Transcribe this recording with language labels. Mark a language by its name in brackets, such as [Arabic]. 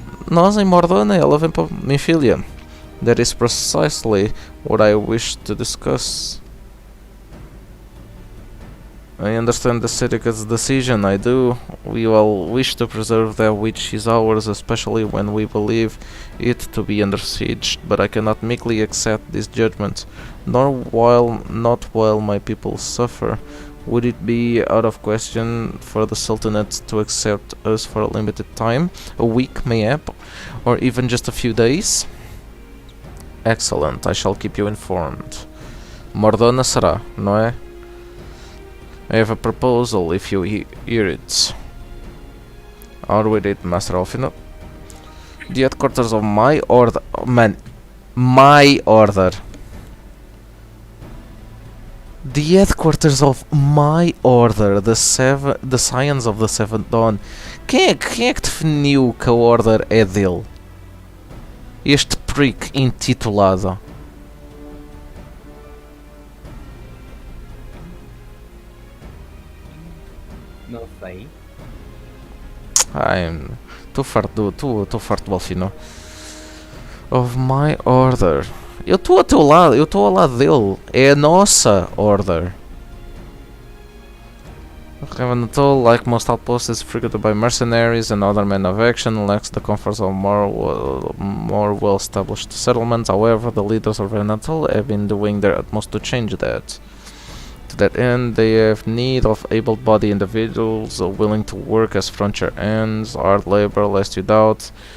[Portuguese] Nós em Mor Dhona, ela vem para minha filha. [English] That is precisely what I wish to discuss. I understand the syndicate's decision, I do. We all wish to preserve that which is ours, especially when we believe it to be under siege, but I cannot meekly accept this judgment, not while my people suffer. Would it be out of question for the Sultanate to accept us for a limited time? A week, mayhap? Or even just a few days? Excellent, I shall keep you informed. [Portuguese] Mor Dhona será, não é? [English] I have a proposal if you hear it. Out with it, Master Alfino. The headquarters of my order... Man, my order. The headquarters of my order, the Scions of the Seventh Dawn. [Portuguese] Quem é que definiu que a order é dele? Este prick intitulado. Não sei. Estou farto do Alfino. [English] Of my order. [Portuguese] Eu estou ao teu lado, eu estou ao lado dele. É a nossa order. [English] Ravenatoll, like most outposts, is frequented by mercenaries and other men of action, lacks the comforts of more well-established settlements. However, the leaders of Ravenatoll have been doing their utmost to change that. To that end, they have need of able-bodied individuals willing to work as frontier hands, hard labor, lest you doubt.